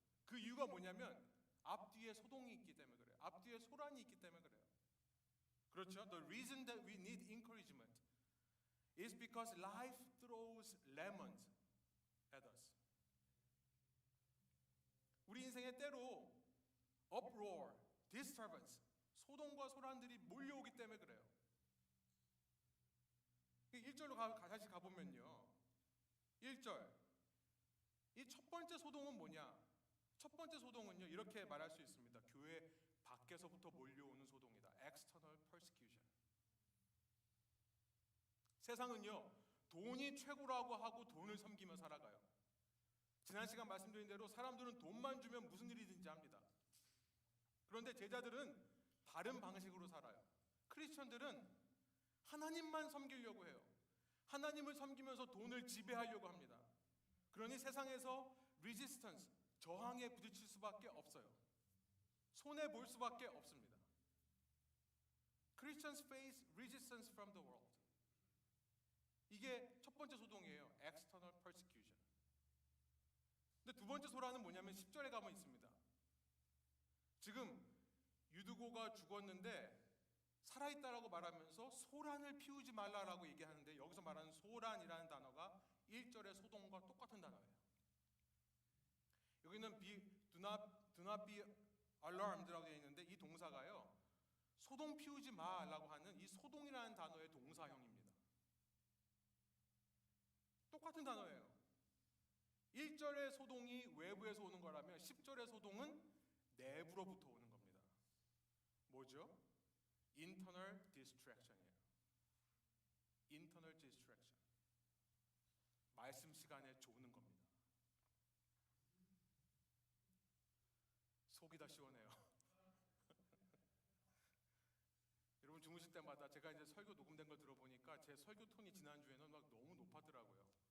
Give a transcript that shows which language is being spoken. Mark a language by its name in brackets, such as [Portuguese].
[Korean] 그 이유가 뭐냐면 앞뒤에 소동이 있기 때문에 그래요. 앞뒤에 소란이 있기 때문에 그래요. 그렇죠? [English] The reason that we need encouragement is because life throws lemons at us. [Korean] 우리 인생에 때로 [English] uproar, disturbance, [Korean] 소동과 소란들이 몰려오기 때문에 그래요. 1절로 다시 가보면요, 1절 이 첫 번째 소동은 뭐냐? 첫 번째 소동은요 이렇게 말할 수 있습니다. 교회 밖에서부터 몰려오는 소동이다. [English] External persecution. [Korean] 세상은요 돈이 최고라고 하고 돈을 섬기며 살아가요. 지난 시간 말씀드린 대로 사람들은 돈만 주면 무슨 일이든지 합니다. 그런데 제자들은 다른 방식으로 살아요. 크리스천들은 하나님만 섬기려고 해요. 하나님을 섬기면서 돈을 지배하려고 합니다. 그러니 세상에서 resistance, 저항에 부딪힐 수밖에 없어요. 손해 볼 수밖에 없습니다. [English] Christians face resistance from the world. [Korean] 이게 첫 번째 소동이에요. [English] External persecution. [Korean] 근데 두 번째 소란은 뭐냐면 10절에 가면 있습니다. 지금 유두고가 죽었는데 살아있다라고 말하면서 소란을 피우지 말라라고 얘기하는데 여기서 말하는 소란이라는 단어가 1절의 소동과 똑같은 단어예요. 여기는 [English] do not be alarmed [Korean] 라고 되어 있는데 이 동사가요 소동 피우지 마라고 하는 이 소동이라는 단어의 동사형입니다. 똑같은 단어예요. 1절의 소동이 외부에서 오는 거라면 10절의 소동은 내부로부터 오는 겁니다. 뭐죠? [English] Internal distraction이에요. Internal distraction. [Korean] 말씀 시간에 조는 겁니다. 속이 다 시원해요. 여러분 주무실 때마다 제가 이제 설교 녹음된 걸 들어보니까 제 설교 톤이 지난주에는 막 너무 높았더라고요.